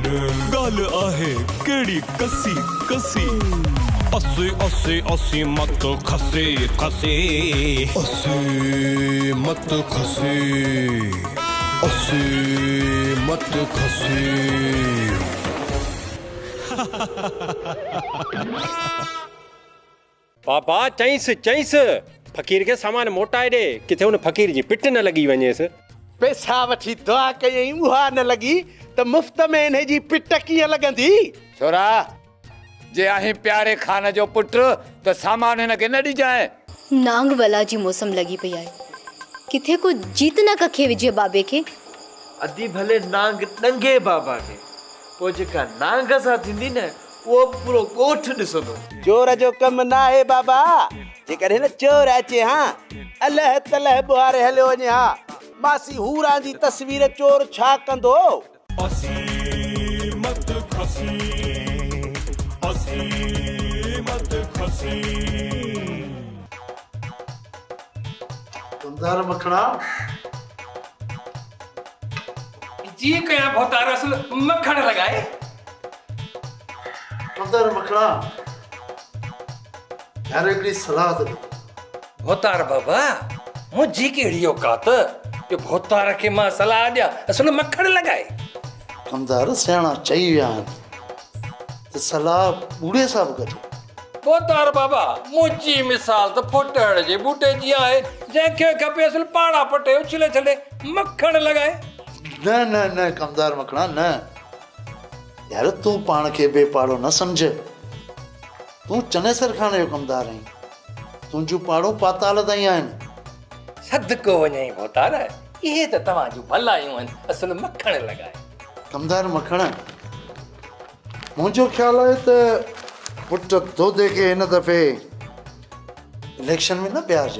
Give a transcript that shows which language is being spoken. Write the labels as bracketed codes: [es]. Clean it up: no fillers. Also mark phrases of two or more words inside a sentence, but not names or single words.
[sd] गल आहे केड़ी कसी कसी, अस्सी अस्सी अस्सी मत खसी खसी, अस्सी मत खसी, अस्सी मत खसी। पापा चईस चईस फकीर के सामान मोटाए दे, किथे उन फकीर जी पिट न लगी वनेस। पैसा वठी दुआ कयई उहा न लगी त मुफ्त में इन्हे जी पिट कीअं लगंदी। छोरा जे आहे प्यारे खान जो पुट तो सामान हिन के न ॾिजाए। नांग वाला जी मौसम लगी पई आहे, किथे को जीत न कखे विजे बाबे के। अदी भले नांग नंगे बाबा के, पो जेका नांग सा थींदी न वो पूरो गोठ ॾिसंदो। चोर जो कम ना है बाबा, जेकर न चोर अचे हां अल्लाह तलह बुहारे हलियो वञे हां, मासी हूरा जी तस्वीर चोर छा कंदो। अस्सी मत खसी, अस्सी मत खसी। तुमदार मखणा जी कया भोतार असल मक्खन लगाए। तुमदार मखणा यार एकड़ी सलाह दे। भोतार बाबा मुझी केड़ी औकात कि भोतार के मां सलाह दिया असल मक्खन लगाए। तुमदार सियाणा चई विया त सलाह बूढ़े साहब करे। भोतार बाबा मुझी मिसाल तो फुटड़ जे बूटे जी आहे, जंहिंखे खपे असल पाड़ा पटे उछले छले मक्खन लगाए। न न न कमदार मखणा न यार, तू पाण खे बेपाड़ो न समझ। तू चनेसर खाने जो कमदार आहीं, तुंहिंजूं पाड़ो पाताल ताईं आहिनि। सदको वञई भोतार, इहे त तव्हांजूं भलायूं आहिनि, असल मक्खन लगाए। कमदार मखण मुंहिंजो ख़्यालु आहे त पुट दोदे खे हिन दफ़े इलेक्शन में न ॿियारजे।